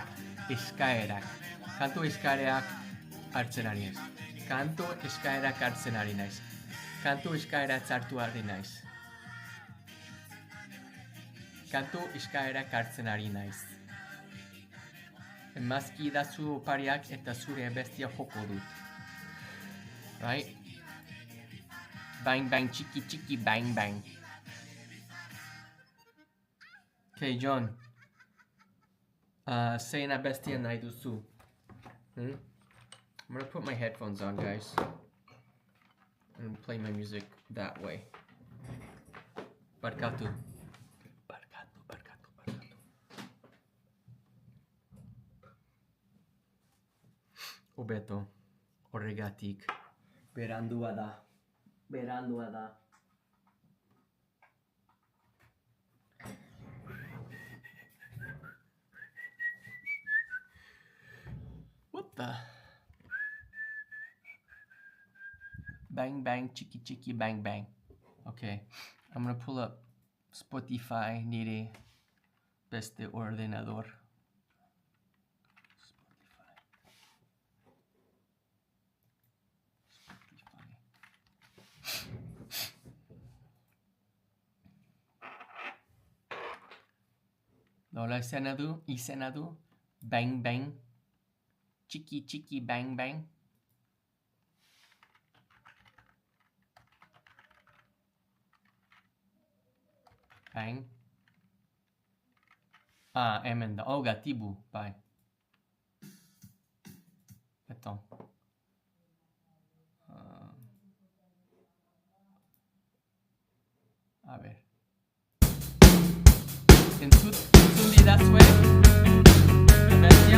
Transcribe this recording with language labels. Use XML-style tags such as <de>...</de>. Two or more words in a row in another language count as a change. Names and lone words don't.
<eu>Kantu eskaerak hartzen ari naiz. Kantu eskaerak hartzen ari naiz. Kantu eskaerak hartu ari naiz. Kantu eskaerak hartzen ari naiz. Emazki dazu opariak eta zure bestia joko dut.</eu> <en>Right? Bang, bang, chiki, bang, bang. Okay, John.</en> <eu>Zein abestia nahi duzu.</eu> <en>I'm gonna put my headphones on, guys, and play my music that way.</en> <eu>Barkatu. Barkatu, barkatu, barkatu. Obeto, horregatik, berandua da. Berandua da.</eu> <en>What the? Bang bang chiki chiki bang bang. Okay, I'm gonna pull up Spotify</en> <eu>nire beste ordenador. Nola izena du, bang bang, chiki chiki bang bang. Bang. Ah, hemen da. Oh, gatibu, bai.</eu> <es>Attends. A ver.</es> <eu>Entzun didazue abestia?</eu>